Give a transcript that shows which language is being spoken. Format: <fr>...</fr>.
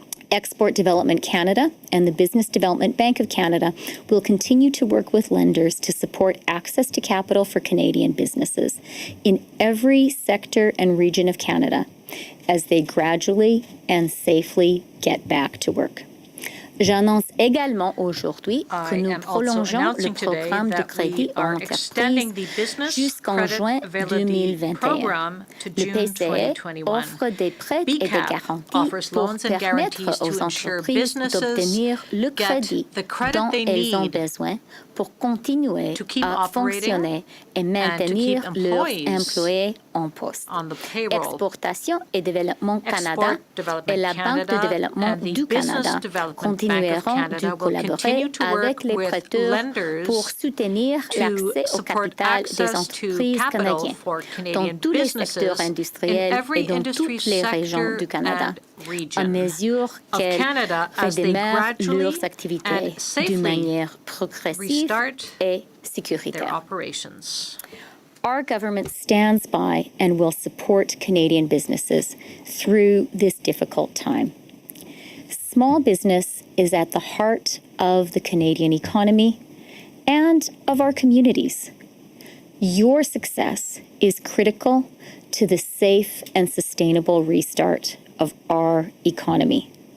<en>Export Development Canada and the Business Development Bank of Canada will continue to work with lenders to support access to capital for Canadian businesses in every sector and region of Canada as they gradually and safely get back to work.</en> <fr>J'annonce également aujourd'hui que nous prolongeons le programme de crédit en entreprise jusqu'en juin 2021. Le PCE offre des prêts et des garanties pour permettre aux entreprises d'obtenir le crédit dont elles ont besoin pour continuer à fonctionner et maintenir leurs employés en poste. Exportation et Développement Canada et la Banque de développement du Canada continueront de collaborer avec les prêteurs pour soutenir l'accès au capital des entreprises canadiennes dans tous les secteurs industriels et dans toutes les régions du Canada, à mesure qu'elles redémarrent leurs activités d'une manière progressive et sécuritaire.</fr> <en>Our government stands by and will support Canadian businesses through this difficult time. Small business is at the heart of the Canadian economy and of our communities. Your success is critical to the safe and sustainable restart of our economy.</en>